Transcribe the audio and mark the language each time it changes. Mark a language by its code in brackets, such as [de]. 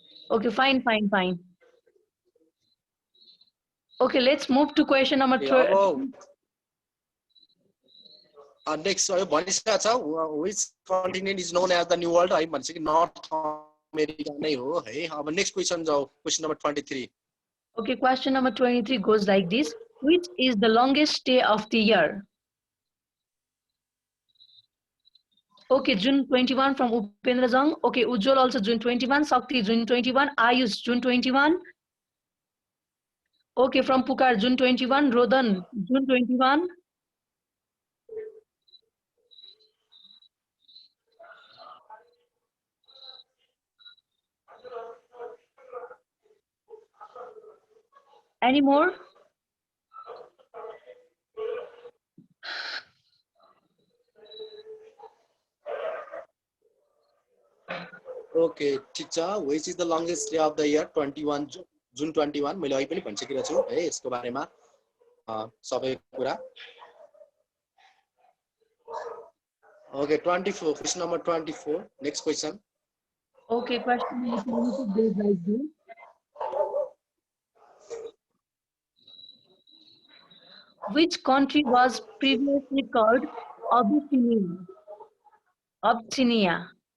[en] Okay, fine. Okay, let's move to question number 3. Next, which continent is known as the New World? I [ne] भन्छ कि [en] North America [ne] नै हो है अब [en] next question [ne] जाऊ [en] question number 23. Okay, question number 23 goes like this. Which is the longest day of the year? Okay, June 21 from Upendra Jang. Okay, Ujjwal also June 21. Sakti June 21. Ayush June 21. Okay, from Pukar June 21. Rodan June 21. Any more? Okay, [ne] ठिक छ. [en] Which is the longest day of the year? 21 June. [ne] जुन 21 मैले अहिले पनि भनिसकेको छु है यसको बारेमा सबै कुरा [en] Okay, 24. Question number 24. Next question. Okay, question number 22 goes like this. Which country was previously called Abyssinia? Abyssinia.